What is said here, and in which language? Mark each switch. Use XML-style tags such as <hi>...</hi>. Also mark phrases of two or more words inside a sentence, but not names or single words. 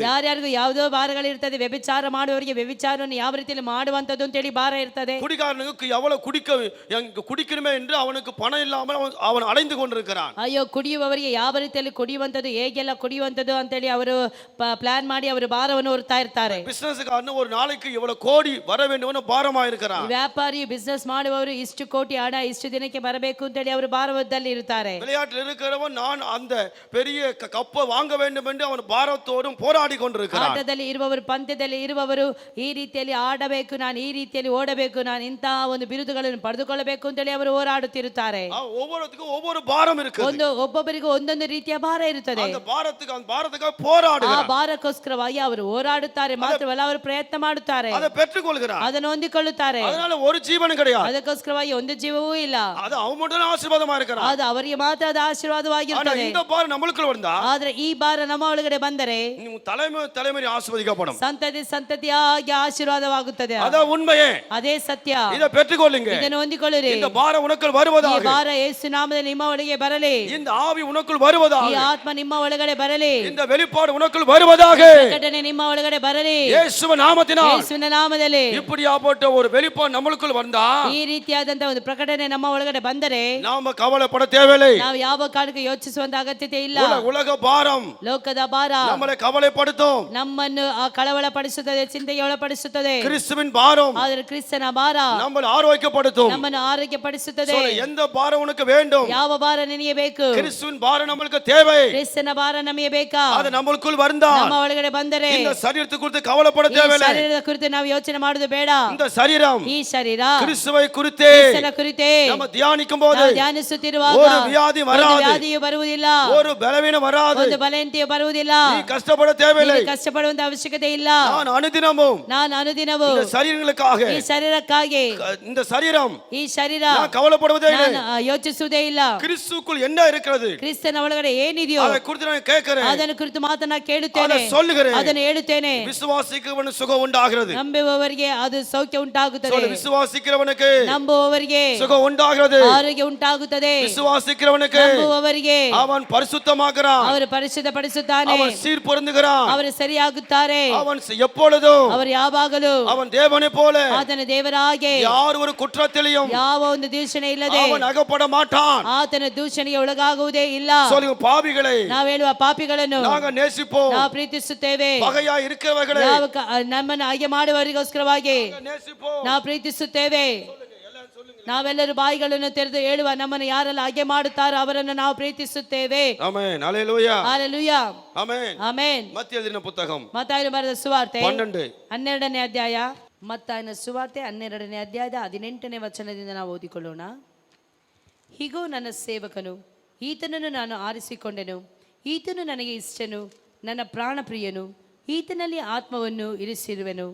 <kn>ಯಾರ್ಯಾರಿಗೂ ಯಾವುದೋ ಭಾರಗಳಿರ್ತದೆ. ವ್ಯಭಿಚಾರ ಮಾಡುವವರಿಗೆ ವ್ಯಭಿಚಾರವನ್ನು ಯಾವ ರೀತಿಯಲ್ಲಿ ಮಾಡುವಂತದ್ದು ಅಂತೇಳಿ ಭಾರ ಇರ್ತದೆ.</kn> <ta>குடிகாரனுக்கு எவ்வளவு குடிக்கணுமே என்று அவனுக்கு பணம் இல்லாமல் அவன் அலைந்து கொண்டிருக்கிறான்.</ta> <kn>ಅಯ್ಯೋ, ಕುಡಿಯುವವರಿಗೆ ಯಾವ ರೀತಿಯಲ್ಲಿ ಕುಡಿಯುವಂತದ್ದು, ಹೇಗೆಲ್ಲ ಕುಡಿಯುವಂತದ್ದು ಅಂತೇಳಿ ಅವರು ಪ್ಲಾನ್ ಮಾಡಿ ಅವರು ಭಾರವನ್ನು ಹೊರ್ತಾ ಇರ್ತಾರೆ.</kn> <ta>பிசினஸ்காரன் ஒரு நாளைக்கு இவ்வளவு கோடி வர வேண்டும் பாரமா இருக்கிறான்.</ta> <kn>ವ್ಯಾಪಾರಿ ಬಿಸ್ನೆಸ್ ಮಾಡುವವರು ಇಷ್ಟು ಕೋಟಿ ಹಣ ಇಷ್ಟು ದಿನಕ್ಕೆ ಬರಬೇಕು ಅಂತೇಳಿ ಅವರು ಭಾರದಲ್ಲಿ ಇರುತ್ತಾರೆ.</kn> <ta>விளையாட்டில் இருக்கிறவன் நான் அந்த பெரிய கப்பை வாங்க வேண்டும் என்று அவன் பாரத்தோடும் போராடி கொண்டிருக்கிறான்.</ta> <kn>ಆಟದಲ್ಲಿ ಇರುವವರು, ಪಂದ್ಯದಲ್ಲಿ ಇರುವವರು ಈ ರೀತಿಯಲ್ಲಿ ಆಡಬೇಕು, ನಾನು ಈ ರೀತಿಯಲ್ಲಿ ಓಡಬೇಕು, ನಾನು ಇಂತಹ ಒಂದು ಬಿರುದುಗಳನ್ನು ಪಡೆದುಕೊಳ್ಳಬೇಕು ಅಂತೇಳಿ ಅವರು ಹೋರಾಡುತ್ತಿರುತ್ತಾರೆ.</kn> <ta>ஒவ்வொருத்துக்கும் ஒவ்வொரு பாரம் இருக்கு.</ta> <kn>ಒಬ್ಬೊಬ್ಬರಿಗೂ ಒಂದೊಂದು ರೀತಿಯ ಭಾರ ಇರುತ್ತದೆ.</kn> <ta>அந்த பாரத்துக்கு போராடுகிறான்.</ta> <kn>ಆ ಭಾರಕ್ಕೋಸ್ಕರವಾಗಿ ಅವರು ಹೋರಾಡುತ್ತಾರೆ. ಮಾತ್ರವಲ್ಲ, ಅವರು ಪ್ರಯತ್ನ ಮಾಡುತ್ತಾರೆ.</kn> <ta>அதை பெற்றுக்கொள்கிறான்.</ta> <kn>ಅದನ್ನು ಹೊಂದಿಕೊಳ್ಳುತ್ತಾರೆ.</kn> <ta>அதனால ஒரு ஜீவனும் கிடையாது.</ta> <kn>ಅದಕ್ಕೋಸ್ಕರವಾಗಿ ಒಂದು ಜೀವವೂ ಇಲ್ಲ.</kn> <ta>அது அவன் மட்டும் ஆசீர்வாதமா இருக்கிறான்.</ta> <kn>ಅದು ಅವರಿಗೆ ಮಾತ್ರ ಅದು ಆಶೀರ್ವಾದವಾಗಿರುತ್ತದೆ.</kn> <ta>இந்த பாரம் நம்மளுக்குள்ள வந்தா,</ta> <kn>ಆದ್ರೆ ಈ ಭಾರ ನಮ್ಮ ಒಳಗಡೆ ಬಂದರೆ</kn> <ta>தலைமுறை ஆசீர்வதிக்கப்படும்.</ta> <kn>ಸಂತತಿಯಾಗಿ ಆಶೀರ್ವಾದವಾಗುತ್ತದೆ.</kn> <ta>ಅದ ಉண்மையே.</ta> <kn>ಅದೇ ಸತ್ಯ.</kn> <ta>இதை பெற்றுக்கொள்ளுங்க.</ta> <kn>ಇದನ್ನು ಹೊಂದಿಕೊಳ್ಳಿರಿ.</kn> <ta>இந்த பாரம் உனக்குள் வருவதாக.</ta> <kn>ಈ ಭಾರ ಯೇಸು ನಾಮದಲ್ಲಿ ನಿಮ್ಮ ಒಳಗೆ ಬರಲಿ.</kn> <ta>இந்த ஆவி உனக்குள் வருவதாக.</ta> <kn>ಈ ಆತ್ಮ ನಿಮ್ಮ ಒಳಗಡೆ ಬರಲಿ.</kn> <ta>இந்த வெளிப்பாடு உனக்குள் வருவதாக.</ta> <kn>ಪ್ರಕಟಣೆ ನಿಮ್ಮ ಒಳಗಡೆ ಬರಲಿ.</kn> <ta>இயேசுவின் நாமத்தினால்.</ta> <kn>ಯೇಸುವಿನ ನಾಮದಲ್ಲಿ</kn> <ta>இப்படியாப்பட்ட ஒரு வெளிப்பாடு நம்மளுக்குள் வந்தா,</ta> <kn>ಈ ರೀತಿಯಾದಂತ ಒಂದು ಪ್ರಕಟಣೆ ನಮ್ಮ ಒಳಗಡೆ ಬಂದರೆ</kn> <ta>நாம கவலைப்பட தேவையில்லை.</ta> <kn>ನಾವು ಯಾವ ಕಾರಣಕ್ಕೆ ಯೋಚಿಸುವಂತ ಅಗತ್ಯತೆ ಇಲ್ಲ.</kn> <ta>உலக பாரம்</ta> <kn>ಲೋಕದ ಭಾರ</kn> <ta>நம்மளை கவலைப்படுத்தும்.</ta> <kn>ನಮ್ಮನ್ನು ಕಳವಳ ಪಡಿಸುತ್ತದೆ, ಚಿಂತೆಗೆ ಒಳಪಡಿಸುತ್ತದೆ.</kn> <ta>கிறிஸ்துவின் பாரம்</ta> <kn>ಆದರೆ ಕ್ರಿಸ್ತನ ಭಾರ</kn> <ta>நம்மளை ஆரோக்கியப்படுத்தும்.</ta> <kn>ನಮ್ಮನ್ನು ಆರೋಗ್ಯಪಡಿಸುತ್ತದೆ.</kn> <ta>எந்த பாரம் உனக்கு வேண்டும்?</ta> <kn>ಯಾವ ಭಾರ ನೆನೆಯಬೇಕು.</kn> <ta>கிறிஸ்துவின் பாரம் நம்மளுக்கு தேவை.</ta> <kn>ಕ್ರಿಸ್ತನ ಭಾರ ನಮಗೆ ಬೇಕಾ?</kn> <ta>அது நம்மளுக்குள் வந்தா</ta> <kn>ನಮ್ಮ ಒಳಗಡೆ ಬಂದರೆ</kn> <ta>இந்த சரீரத்தை குறித்து கவலைப்பட</ta> <kn>ಈ</kn> <ta>தேவையில்லை.</ta> <kn>ಶರೀರದ ಕುರಿತು ನಾವು ಯೋಚನೆ ಮಾಡುವುದು ಬೇಡ.</kn> <ta>இந்த சரீரம்</ta> <kn>ಈ ಶರೀರ</kn> <ta>கிறிஸ்துவை குறித்தே</ta> <kn>ಕ್ರಿಸ್ತನ ಕುರಿತೇ</kn> <ta>நம்ம தியானிக்கும் போது</ta> <kn>ನಾವು ಧ್ಯಾನಿಸುತ್ತಿರುವಾಗ</kn> <ta>ஒரு வியாதி</ta> <kn>ಒಂದು</kn> <ta>வராது,</ta> <kn>ವ್ಯಾಧಿಯು ಬರುವುದಿಲ್ಲ,</kn> <ta>ஒரு பலவீனம் வராது,</ta> <kn>ಒಂದು ಬಲಹೀನತೆಯು ಬರುವುದಿಲ್ಲ.</kn> <ta>நீ கஷ்டப்பட தேவையில்லை.</ta> <kn>ನೀವು ಕಷ್ಟಪಡುವಂತ ಅವಶ್ಯಕತೆ ಇಲ್ಲ.</kn> <ta>நான் அனுதினமும்</ta> <kn>ನಾನು ಅನುದಿನವೂ</kn> <ta>இந்த சரீரங்களுக்காக</ta> <kn>ಈ ಶರೀರಕ್ಕಾಗಿ</kn> <ta>இந்த சரீரம்</ta> <kn>ಈ ಶರೀರ</kn> <ta>நான் கவலைப்படுவதே இல்லை.</ta> <kn>ನಾನು ಯೋಚಿಸುವುದೇ ಇಲ್ಲ.</kn> <ta>கிறிஸ்துக்குள் என்ன இருக்கிறது</ta> <kn>ಕ್ರಿಸ್ತನ ಒಳಗಡೆ ಏನಿದೆಯೋ</kn> <ta>அதை குறித்து நான் கேட்கிறேன்,</ta> <kn>ಅದನ್ನು ಕುರಿತು ಮಾತನ್ನ ಕೇಳುತ್ತೇನೆ,</kn> <ta>அதை சொல்லுகிறேன்.</ta> <kn>ಅದನ್ನು ಹೇಳುತ್ತೇನೆ.</kn> <ta>விசுவாசிக்கிறவனுக்கு சுகம் உண்டாகிறது.</ta> <kn>ನಂಬುವವರಿಗೆ ಅದು ಸೌಖ್ಯ ಉಂಟಾಗುತ್ತದೆ.</kn> <ta>சொல்லு, விசுவாசிக்கிறவனுக்கு</ta> <kn>ನಂಬುವವರಿಗೆ</kn> <ta>சுகம் உண்டாகிறது.</ta> <kn>ಆರೋಗ್ಯ ಉಂಟಾಗುತ್ತದೆ.</kn> <ta>விசுவாசிக்கிறவனுக்கு</ta> <kn>ನಂಬುವವರಿಗೆ</kn> <ta>அவன் பரிசுத்தமாகிறான்,</ta> <kn>ಅವರು ಪರಿಶುದ್ಧಪಡಿಸುತ್ತಾನೆ,</kn> <ta>அவன் சீர்பொருந்துகிறான்,</ta> <kn>ಅವರು ಸರಿಯಾಗುತ್ತಾರೆ.</kn> <ta>அவன் எப்பொழுதும்</ta> <kn>ಅವರು ಯಾವಾಗಲೂ</kn> <ta>அவன் தேவனை போல</ta> <kn>ಆತನ ದೇವರ ಹಾಗೆ</kn> <ta>யார் ஒரு குற்றத்திலையும்</ta> <kn>ಯಾವ ಒಂದು ದೂಷಣೆ ಇಲ್ಲದೆ</kn> <ta>அவன் ಅಗಪಡ மாட்டான்.</ta> <kn>ಆತನ ದೂಷಣೆಗೆ ಒಳಗಾಗುವುದೇ ಇಲ್ಲ.</kn> <ta>சொல்லுங்க, பாவிகளை</ta> <kn>ನಾವು ಹೇಳುವ ಪಾಪಿಗಳನ್ನು</kn> <ta>நாங்க நேசிப்போம்,</ta> <kn>ನಾವು ಪ್ರೀತಿಸುತ್ತೇವೆ.</kn> <ta>பகையா இருக்கிறவர்களை</ta> <kn>ನಾವು ನಮ್ಮನ್ನು ಹಾಗೆ ಮಾಡುವವರಿಗೋಸ್ಕರವಾಗಿ</kn> <ta>நேசிப்போம்.</ta> <kn>ನಾವು ಪ್ರೀತಿಸುತ್ತೇವೆ. ನಾವೆಲ್ಲರೂ ಬಾಯಿಗಳನ್ನು ತೆರೆದು ಹೇಳುವ, ನಮ್ಮನ್ನು ಯಾರೆಲ್ಲ ಹಾಗೆ ಮಾಡುತ್ತಾರೋ ಅವರನ್ನು ನಾವು ಪ್ರೀತಿಸುತ್ತೇವೆ.</kn> <ta>ஆமென், ஹல்லேலூயா,</ta> <kn>ಹಲ್ಲೆಲೂಯಾ,</kn> <ta>ஆமென்.</ta> <kn>ಆಮೆನ್.</kn> <ta>மத்திய எழுதின புத்தகம்</ta> <kn>ಮತ್ತಾಯನು ಬರೆದ ಸುವಾರ್ತೆ 12 12ನೇ ಅಧ್ಯಾಯ. ಮತ್ತಾಯನ ಸುವಾರ್ತೆ 12ನೇ ಅಧ್ಯಾಯದ 18ನೇ ವಚನದಿಂದ ನಾವು ಓದಿಕೊಳ್ಳೋಣ. ಹೀಗೋ ನನ್ನ ಸೇವಕನು, ಈತನನ್ನು ನಾನು ಆರಿಸಿಕೊಂಡೆನು, ಈತನು ನನಗೆ ಇಷ್ಟನು, ನನ್ನ ಪ್ರಾಣಪ್ರಿಯನು, ಈತನಲ್ಲಿ ಆತ್ಮವನ್ನು ಇರಿಸಿರುವೆನು.</kn>